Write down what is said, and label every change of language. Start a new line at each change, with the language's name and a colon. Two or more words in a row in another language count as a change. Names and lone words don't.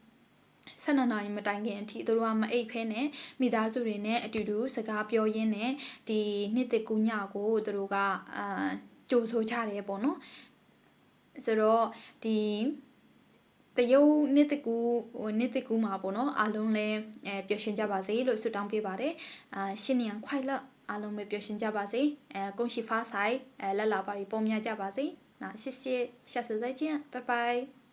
Burmese: 12 နာရီမတိုင်ခင်အထိသူတို့ကမအိပ်ဖဲနဲ့မိသားစုတွေနဲ့အတူတူစကားပြောရင်းနဲ့ဒီနှစ်သက်ကူးညကိုသူတို့ကကြိုဆိုကြတယ်ပေါ့နော်ဆိုတော့ဒီတရုတ်နှစ်တကူမှာပေါ့နော်အားလုံးလည်းပျော်ရွှင်ကြပါစေလို့ဆုတောင်းပေးပါတယ်
Chinese: 新年快乐
Burmese: အားလုံးပဲပျော်ရွှင်ကြပါစေ
Chinese: 恭喜发财乐老巴
Burmese: ရီပုံများကြပါစေ
Chinese: 那谢谢下次再见拜拜